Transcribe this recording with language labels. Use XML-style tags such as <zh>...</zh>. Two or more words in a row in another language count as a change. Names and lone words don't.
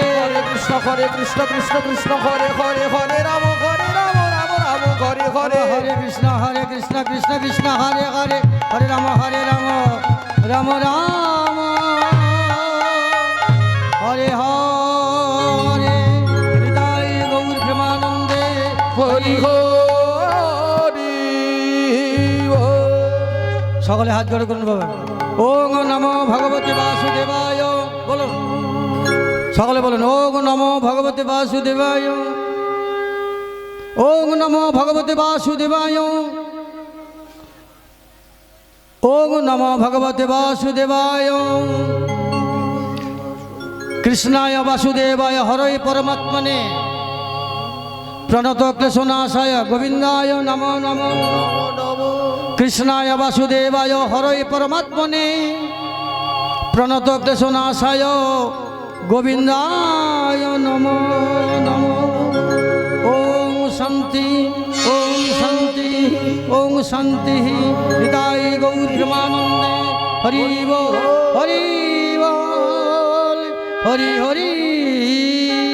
<sa>হরে কৃষ্ণ কৃষ্ণ হরে হরে হরে রাম রাম রাম হরে হরে হরে কৃষ্ণ কৃষ্ণ হরে হরে হরে রাম রাম রাম হরে হরে</sa> <bn>হৃদয় গৌর প্রেমানন্দে</bn> <sa>হরি হরি</sa> <bn>সকলে হাত জোড় করুন বাবা</bn> <sa>ওম নমো ভগবতে বাসুদেবায়</sa> <bn>বলুন সকলে বলুন</bn> <sa>ওম নমো ভগবতে বাসুদেবায় ওম নমো ভগবতে বাসুদেবায় ওম নমো ভগবতে বাসুদেবায় কৃষ্ণায় বাসুদেবায় হরৈ পরমাত্মনে প্রণত ক্লেশনাশায় গোবিন্দায় নমো নমো কৃষ্ণায় বাসুদেবায় হরৈ পরমাত্মনে প্রণত ক্লেশনাশায় গোবিন্দায় নমো নমো ওম শান্তি ওম শান্তি ওম শান্তি</sa> <bn>হৃদয় গৌর প্রেমানন্দে হরি বল হরি বল হরি হরি</bn>